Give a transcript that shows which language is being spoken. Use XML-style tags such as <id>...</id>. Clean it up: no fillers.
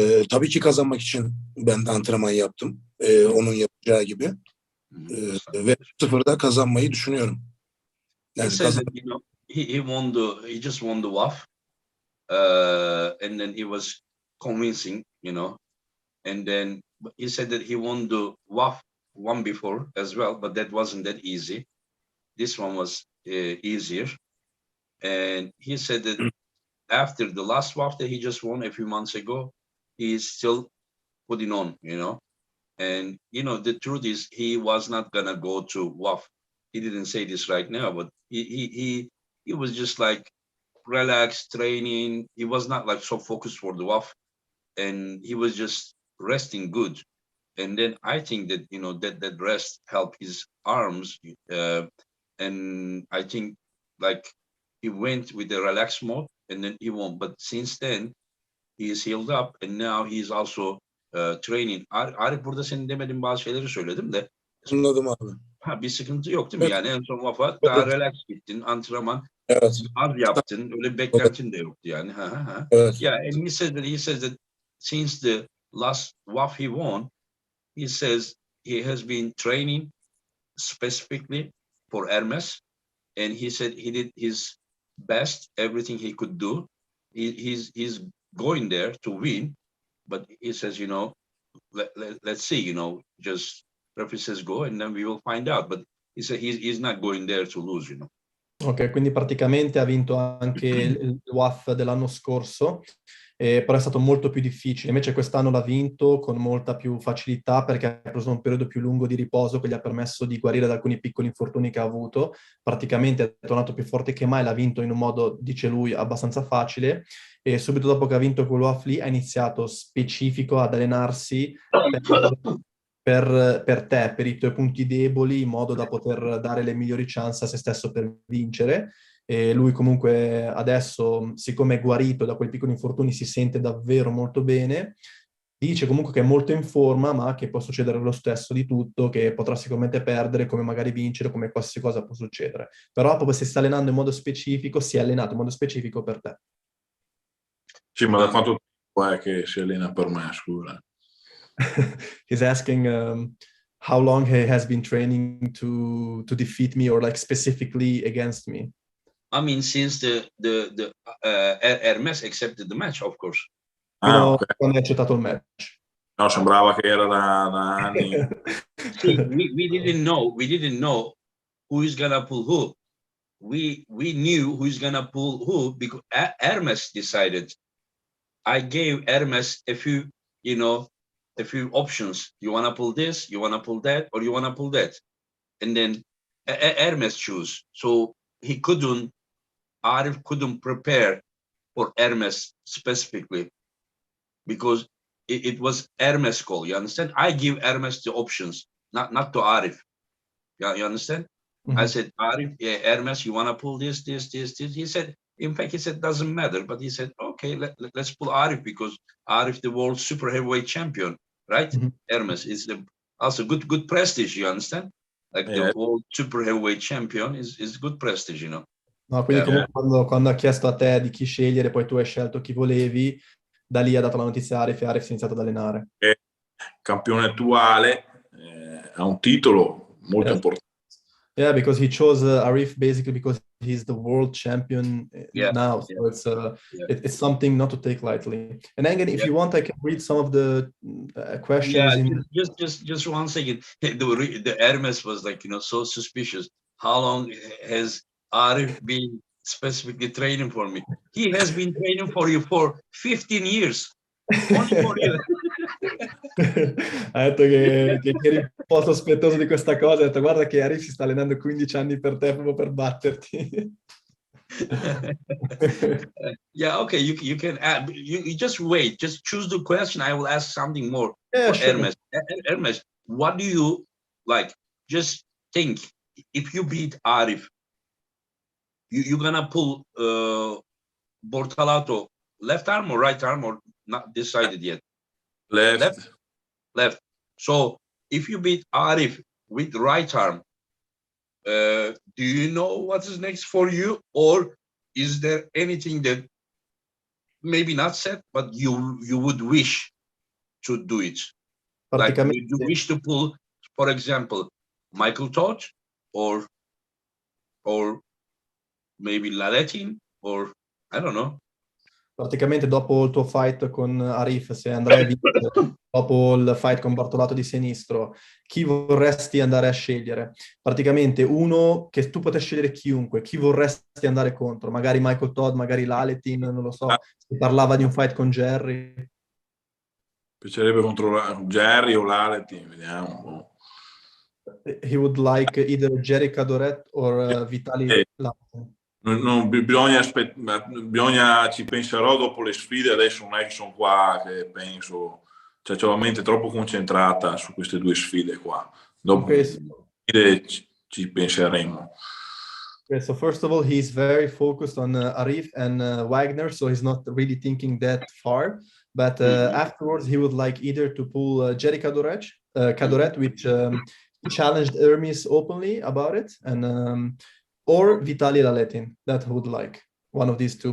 <tr>Tabii ki kazanmak için ben de antrenman yaptım. Onun yapacağı gibi. Ve 0'da kazanmayı düşünüyorum. Yani</tr> <en>he just won the WAF. And then he was convincing, and then he said that he won the WAF one before as well, but that wasn't that easy. This one was easier. And he said that after the last WAF that he just won a few months ago, he is still putting on, and the truth is he was not gonna go to WAF. He didn't say this right now, but he was just like relaxed training. He was not like so focused for the WAF, and he was just resting good. And then I think that that rest helped his arms, and I think like he went with the relaxed mode, and then he won. But since then he is healed up, and now he's also training.</en> <tr>Arif, burada senin demediğin bazı şeyleri söyledim de. Anladım abi. Bir sıkıntı yok değil mi? Yani en son WAF'a daha relax gittin, antrenman az yaptın, öyle bir beklentin de yoktu yani.</tr> <en>Yeah, and he says that since the last WAF he won, he says he has been training specifically for Ermes, and he said he did his best, everything he could do. He's going there to win, but he says, let's see, just referee says go, and then we will find out. But he said he's not going there to lose,</en> <it>Ok, quindi praticamente ha vinto anche il WAF dell'anno scorso però è stato molto più difficile. Invece quest'anno l'ha vinto con molta più facilità perché ha preso un periodo più lungo di riposo che gli ha permesso di guarire da alcuni piccoli infortuni che ha avuto. Praticamente è tornato più forte che mai, l'ha vinto in un modo, dice lui, abbastanza facile. E subito dopo che ha vinto quello a Flea ha iniziato specifico ad allenarsi per te, per i tuoi punti deboli, in modo da poter dare le migliori chance a se stesso per vincere. E lui comunque adesso, siccome è guarito da quei piccoli infortuni, si sente davvero molto bene. Dice comunque che è molto in forma, ma che può succedere lo stesso di tutto, che potrà sicuramente perdere, come magari vincere, come qualsiasi cosa può succedere. Però proprio si sta allenando in modo specifico, si è allenato in modo specifico per te. Sì, ma da quanto tempo è che si allena per me, scusa?</it> <en>He's asking how long he has been training to defeat me or like specifically against me. I mean, since the Ermes accepted the match, of course.</en> <it>Fino Ok. a quando hai accettato il match. No, sembrava che era da anni.</it> <en>See, we didn't know who is gonna pull who. We knew who's gonna pull who because Hermes decided. I gave Hermes a few, a few options. You wanna pull this, you wanna pull that, or you wanna pull that, and then Hermes choose. So Arif couldn't prepare for Hermes specifically because it was Hermes call. You understand? I give Hermes the options, not to Arif. Yeah, you understand? Mhm. I said, Arif, yeah, Hermes, you want to pull this. He said, in fact, he said, doesn't matter. But he said, okay, let's pull Arif because Arif, the world super heavyweight champion, right? Mhm. Hermes is also good prestige, you understand? Like the world super heavyweight champion is good prestige,</en> <it>No, quindi</it> <en>Yeah.</en> <it>comunque quando ha chiesto a te di chi scegliere, poi tu hai scelto chi volevi, da lì ha dato la notizia a Arif e Arif si è iniziato ad allenare. Campione attuale, ha un titolo molto</it> <en>Yes.</en> <it>importante.</it> <en>Yeah, because he chose Arif basically because he's the world champion now. So it's something not to take lightly. And again, if you want, I can read some of the questions. Just 1 second. The Hermes was like, so suspicious. How long has Arif been specifically training for me? He has been training for you for 15 years. Only for you.</en> <it>Ha detto che eri un po' sospettoso di questa cosa, ha detto guarda che Arif si sta allenando 15 anni per te proprio per batterti.</it> <en>Yeah, okay, you can add, you just wait, just choose the question. I will ask something more Yeah, for sure. Hermes. Hermes, what do you like? Just think, if you beat Arif, you're gonna pull Bortalato left arm or right arm or not decided yet? Left. So if you beat Arif with right arm, do you know what is next for you, or is there anything that maybe not said, but you would wish to do it? Like you wish to pull, for example, Michael Todd or maybe Laletin, or I don't know.</en> <it>Praticamente dopo il tuo fight con Arif, se andrai a vincere, dopo il fight con Bortolato di sinistro, chi vorresti andare a scegliere? Praticamente uno che tu potessi scegliere chiunque, chi vorresti andare contro? Magari Michael Todd, magari Laletin, non lo so. Si parlava di un fight con Jerry. Piacerebbe controllare Jerry o Laletin, vediamo.</it> <en>He would like either Jerry Cadoret or Vitali Laletin.</en> <it>Non bisogna, ci penserò dopo le sfide, adesso non è che sono qua che penso, cioè c'ho la mente troppo concentrata su queste due sfide qua. Dopo le sfide ci penseremo.</it> <en>Okay, so first of all, he's very focused on Arif and Wagner, so he's not really thinking that far. But afterwards, he would like either to pull Jerry Cadoret, which he challenged Ermes openly about it, and or Vitaly Laletin, that would like one of these two.</en>